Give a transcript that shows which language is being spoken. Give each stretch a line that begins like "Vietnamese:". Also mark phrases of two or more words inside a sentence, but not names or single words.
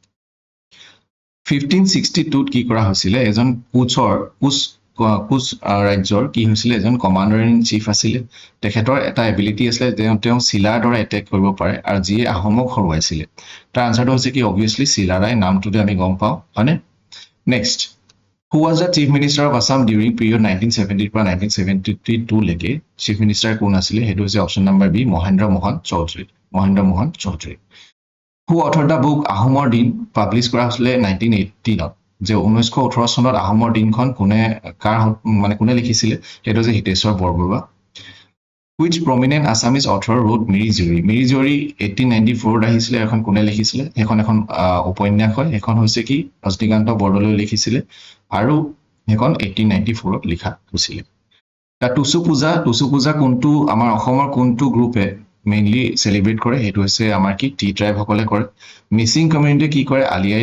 Assamese: 1562 কি কৰা হৈছিল এজন কুচ ৰাজ্যৰ কি হৈছিল এজন
English: commander in chief
Assamese: আছিল তেখেতৰ এটা এবিলিটি আছিল তেওঁ চিলাৰ দৰে এটেক কৰিব পাৰে আৰু যিয়ে আহোমক হৰুৱাইছিল তাৰ আনসাৰটো হৈছে কি অবভিয়াসলি চিলাৰাই নামটোতে আমি গম পাওঁ হয়নে নেক্সট
English: Who was the Chief Minister of Assam during period 1970
Assamese: পৰা 1972 লৈকে
English: chief minister
Assamese: কোন আছিল হেতু হৈছে
English: option number
Assamese: বি মহেন্দ্ৰ মোহন চৌধুৰী
English: Who authored the book
Assamese: আহোমৰ দিন পাব্লিছ কৰা হৈছিল 1918 যে 1918 চনত আহোমৰ দিনখন কোনে লিখিছিল হেতু হৈছে হিতেশ্বৰ বৰবৰুৱা
English: Which prominent Assamese author wrote Miri Jori
Assamese: 1894 আহিছিল এখন কোনে লিখিছিল এখন উপন্যাস হয় এখন হৈছে কি ৰজনীকান্ত বৰদলৈ লিখিছিল আৰু এখন 1894 লিখা হৈছিল টুচু পূজা কোনটো আমাৰ অসমৰ কোনটো গ্ৰুপে
English: mainly celebrate
Assamese: কৰে সেইটো হৈছে আমাৰ কি
English: tea tribes
Assamese: কৰে মিচিং কমিউনিটিয়ে কি কৰে আলি আই